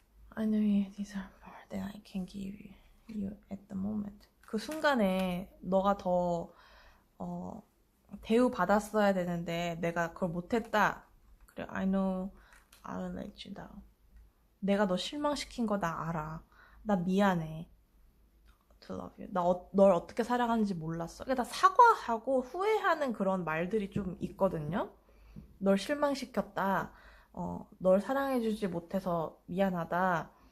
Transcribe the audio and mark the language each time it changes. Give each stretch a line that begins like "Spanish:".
English: I know these are more than I can give you at the moment.
Korean: 그 순간에 너가 더 대우받았어야 되는데 내가 그걸 못했다. 그래,
English: I know I'll let you down.
Korean: 내가 너 실망시킨 거 나 알아. 나 미안해.
English: To love you.
Korean: 널 어떻게 사랑하는지 몰랐어. 그러니까 다 사과하고 후회하는 그런 말들이 좀 있거든요. 널 실망시켰다. 널 사랑해주지 못해서 미안하다.